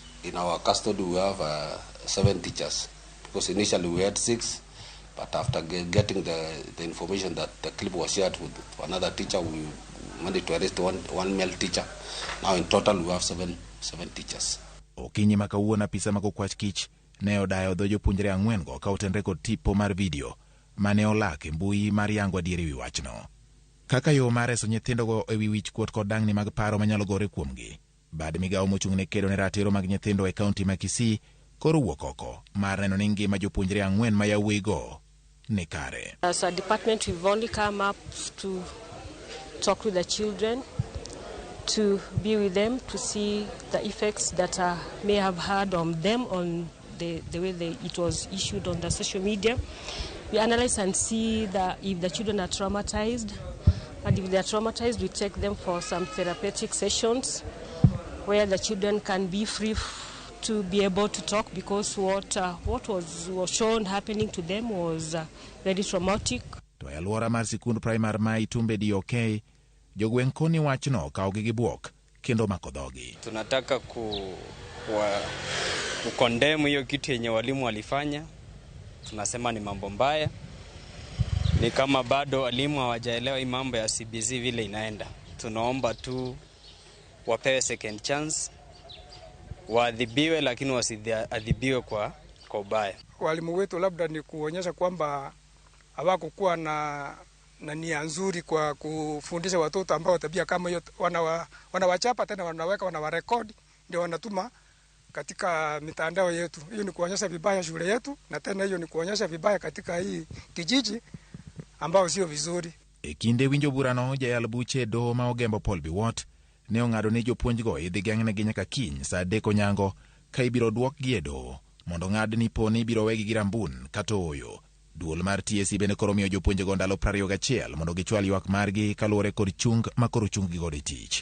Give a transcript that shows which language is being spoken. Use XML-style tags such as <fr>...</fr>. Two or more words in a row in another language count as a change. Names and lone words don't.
<en>In our custody we have 7 teachers because initially we had 6, but after getting the information that the clip was shared with another teacher, we managed to arrest one male teacher. Now in total we have 7 teachers.</en> <luo>Okinyi makawuona apisa mag okwach kich ne odayo dho jopuonjre 4 go ka otenre kod tipo mar video mane olak e mbui mar yango adieri wi wachno. Kaka yo mar reso nyithindo go e wi wich kuot kod dang'ni mag paro manyalo gore kuomgi. Bad migawo mochung'ne kedo ne ratiro mag nyithindo e kaunti ma Kisii koro wuok oko mar neno ni ngima jopuonjre 4 ma yawuoyigo ni kare.</luo> <en>As a department, we've only come up to talk with the children, to be with them, to see the effects that may have had on them on the way it was issued on the social media. We analyze and see that if the children are traumatized, and if they are traumatized, we take them for some therapeutic sessions where the children can be free to be able to talk, because what was shown happening to them was very traumatic.</en> <luo>To alwora mar sikund primar ma Itumbe DOK, jogweng' koni wachno kawogi gi buok kendo mako dhogi.</luo> <sw>Tunataka kukondemu hiyo kitu yenye walimu walifanya. Tunasema ni mambo mbaya. Ni kama bado walimu hawajaelewa hii mambo ya CBC vile inaenda. Tunaomba tu wapewe</sw> <en>second chance,</en> <sw>waadhibiwe lakini wasiadhibiwe kwa ubaya. Walimu wetu labda ni kuonyesha kwamba hawakuwa na nia nzuri kwa kufundisha watoto ambao tabia kama hiyo, wanawachapa tena wanawarekodi ndio wanatuma katika mitandao yetu. Hiyo ni kuonyesha vibaya shule yetu, na tena hiyo ni kuonyesha vibaya katika hii kijiji ambao sio vizuri.</sw> <luo>Kinde winjo burano jayal buche doho ma Ogembo Paul Biwott ne ong'ado ni jopuonjgo idhi geng'negi nyaka kiny sa 3 onyango ka ibiro dwokgi e doho mondo ng'ad ni poni ibiro wegi gi rambun kata oyo. Duol mar TSC bende koro miyo jopuonjgo ndalo 21 mondo gichwal ywak margi kaluwore kod chung ma koro chunggi godo e tich.</luo>